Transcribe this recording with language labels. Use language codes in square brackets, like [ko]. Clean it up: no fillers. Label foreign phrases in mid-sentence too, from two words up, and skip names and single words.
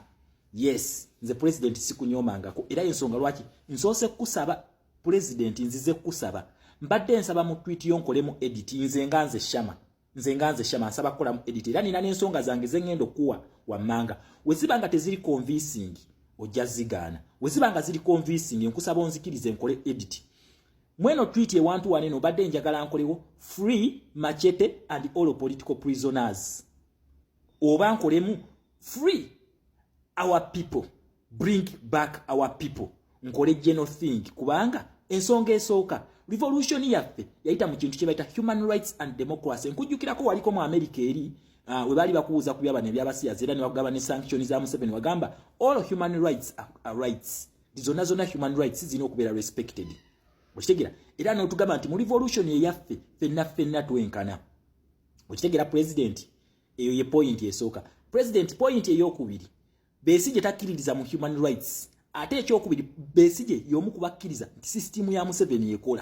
[lg] Yes, nze president sikunyomangako era ensonga lwaki nsoose kusaba president nzize kusaba mbadde nsaba mu tweet yonkolemu edit nze nganze shama nsaba kola mu edit era nina n'ensonga zange zengendo kuwa wammanga wezibanga teziri convincing ojja zigana wezibanga ziri convincing nkusaba onzikirize nkole edit mweno tweet ye wantu wane no badde njagala nkolewo [en] free Machete and all political prisoners [lg] oba nkolemu [en] free our people bring back our people [lg] nkole [en] general thing [lg] kubanga ensonga esooka revolution yaffe yayita mu kintu kye bayita [en] human rights and democracy [lg] nkujjukirako waliko mu America eri we bali bakuuza ku byabane by'abasiyazi era ne bagamba ne sanctions za Museveni wagamba [en] all human rights are rights [lg] zonna [en] human rights [lg] zino okubeera respected okitegera era n'otugamba nti mu revolution eyaffe ffenna twenkana okitegera president eyo ye point esooka president point ey'okubiri Besigye takkiririza mu [en] human rights [lg] ate ekyokubiri Besigye y'omu kubakkiriza nti system ya Museveni ekola